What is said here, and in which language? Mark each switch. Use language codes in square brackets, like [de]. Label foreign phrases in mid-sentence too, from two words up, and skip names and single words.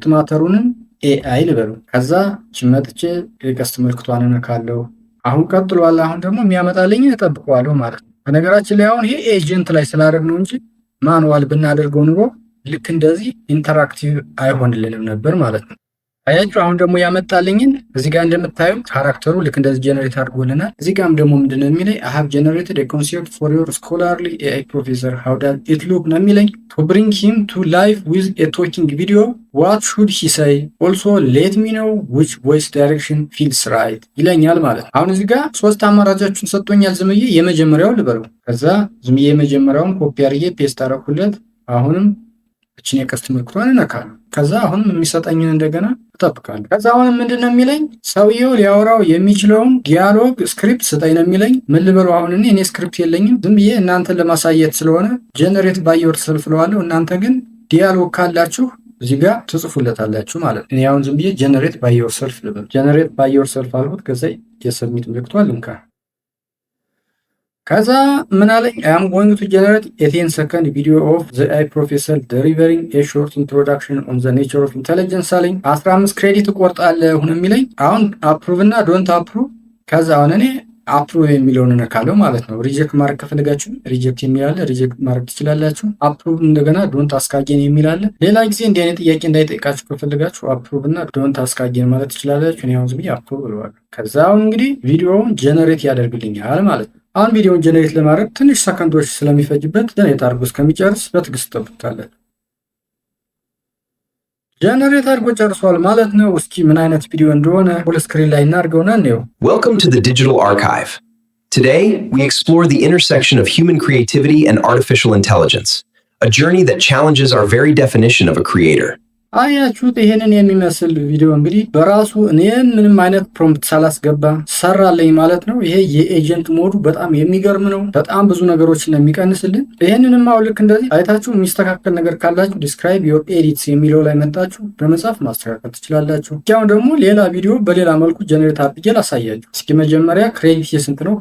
[am] ማተሩንም ኤአይ ልበለው። ከዛ ችመጥቼ የቀስት ምልክቷን እነካለሁ። አሁን ቀጥሏል። አሁን ደግሞ የሚያመጣልኝ እጠብቀዋለሁ ማለት ነው። በነገራችን ላይ አሁን ይሄ ኤጀንት ላይ ስላደረግ ነው እንጂ ማኑዋል ብናደርገው ኑሮ ልክ እንደዚህ ኢንተራክቲቭ አይሆንልንም ነበር ማለት ነው። አያችሁ አሁን ደግሞ ያመጣልኝን እዚህ ጋር እንደምታዩት ካራክተሩ ልክ እንደዚህ ጀነሬት አድርጎልናል። እዚህ ጋርም ደግሞ ምንድነው የሚለኝ [en] I have generated a concept for your scholarly AI professor. How does it look [am] ነው የሚለኝ። [en] To bring him to life with a talking video, what should he say? Also let me know which voice direction feels right [am] ይለኛል ማለት ነው። አሁን እዚህ ጋር ሶስት አማራጮችን ሰጥቶኛል። ዝምዬ የመጀመሪያው ልበለው። ከዛ ዝምዬ የመጀመሪያውን ኮፒ አድርጌ ፔስት አደረኩለት። አሁንም እቺን የቀስት ምልክቷን እነካለሁ። ከዛ አሁንም የሚሰጠኝን እንደገና እጠብቃለሁ። ከዛ አሁንም ምንድነው የሚለኝ? ሰውየው ሊያወራው የሚችለውን ዲያሎግ ስክሪፕት ስጠኝ ነው የሚለኝ። ምን ልበለው? አሁን እኔ ስክሪፕት የለኝም፣ ዝም ብዬ እናንተን ለማሳየት ስለሆነ [en] generate by yourself [am] እለዋለሁ። እናንተ ግን ዲያሎግ ካላችሁ እዚህ ጋር ትጽፉለታላችሁ ማለት ነው። እኔ አሁን ዝም ብዬ [en] generate by yourself [am] ልበል። [en] generate by yourself [am] አልኩት። ከዛ የሰብሚት ምልክቷን ልንካ። ከዛ ምን አለኝ? [en] I am going to generate a 10-second video of the AI professor delivering a short introduction on the nature of intelligence [am] አለኝ። 15 ክሬዲት እቆርጣለሁ ነው የሚለኝ። አሁን አፕሩቭ እና [en] don't approve። [am] ከዛ አሁን እኔ አፕሩቭ የሚለውን እነካለሁ ማለት ነው። ሪጀክት ማድረግ ከፈለጋችሁ ሪጀክት የሚል አለ፣ ሪጀክት ማድረግ ትችላላችሁ። አፕሩቭ እንደገና [en] don't ask again [am] የሚል አለ። ሌላ ጊዜ እንዲህ አይነት ጥያቄ እንዳይጠይቃችሁ ከፈለጋችሁ አፕሩቭ እና [en] don't ask again [am] ማለት ትችላላችሁ። እኔ አሁን ዝም ብዬ አፕሩቭ እለዋለሁ። ከዛ አሁን እንግዲህ ቪዲዮውን ጀነሬት ያደርግልኛል ማለት ነው። አሁን ቪዲዮውን ጀነሬት ለማድረግ ትንሽ ሰከንዶች ስለሚፈጅበት ጀነሬት አድርጎ እስከሚጨርስ በትዕግስት ጠብቁታለን። ጀነሬት አድርጎ ጨርሷል ማለት ነው። እስኪ ምን አይነት ቪዲዮ እንደሆነ ሁሉ ስክሪን ላይ እናድርገውና እንየው። [en] Welcome to the Digital Archive. Today, we explore the intersection of human creativity and artificial intelligence, a journey that challenges our very definition of a creator. [am] አያችሁት? ይሄንን የሚመስል ቪዲዮ እንግዲህ በራሱ እኔ ምንም አይነት ፕሮምፕት ሳላስገባ ሰራለኝ ማለት ነው። ይሄ የኤጀንት ሞዱ በጣም የሚገርም ነው። በጣም ብዙ ነገሮችን ነው የሚቀንስልን። ይሄንንም አሁን ልክ እንደዚህ አይታችሁ የሚስተካከል ነገር ካላችሁ [en] describe your edits [am] የሚለው ላይ መጣችሁ በመጻፍ ማስተካከል ትችላላችሁ። ያው ደግሞ ሌላ ቪዲዮ በሌላ መልኩ ጀነሬት አድርጌ ላሳያችሁ። እስኪ መጀመሪያ ክሬዲት የስንት ነው?